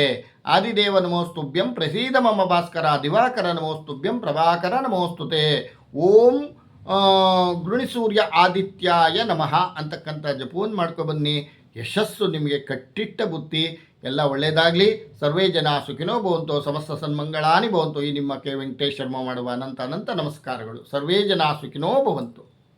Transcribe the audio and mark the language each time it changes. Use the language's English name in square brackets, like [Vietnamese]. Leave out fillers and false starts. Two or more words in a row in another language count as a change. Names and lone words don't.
[Sanskrit] ಆದಿದೇವ ನಮೋಸ್ತುಭ್ಯಂ ಪ್ರಸೀದ ಮಮ ಭಾಸ್ಕರ ದಿವಾಕರ ನಮೋಸ್ತುಭ್ಯಂ ಪ್ರಭಾಕರ ನಮೋಸ್ತುತೆ. ಓಂ ಗೃಣಿಸೂರ್ಯ ಆದಿತ್ಯಾಯ ನಮಃ [Kannada] ಅಂತಕ್ಕಂಥ ಜಪವನ್ನು ಮಾಡ್ಕೊಬನ್ನಿ. ಯಶಸ್ಸು ನಿಮಗೆ ಕಟ್ಟಿಟ್ಟ ಬುತ್ತಿ. ಎಲ್ಲ ಒಳ್ಳೆಯದಾಗಲಿ. [Sanskrit] ಸರ್ವೇ ಜನ ಸುಖಿನೋ ಭವಂತು, ಸಮಸ್ತ ಸನ್ಮಂಗಳಾನಿ ಭವಂತು. [Kannada] ಈ ನಿಮ್ಮ ಕೆ ವೆಂಕಟೇಶ್ ಶರ್ಮ ಮಾಡುವ ಅನಂತ ನಮಸ್ಕಾರಗಳು. [Sanskrit] ಸರ್ವೇ ಜನ ಸುಖಿನೋ ಭವಂತು.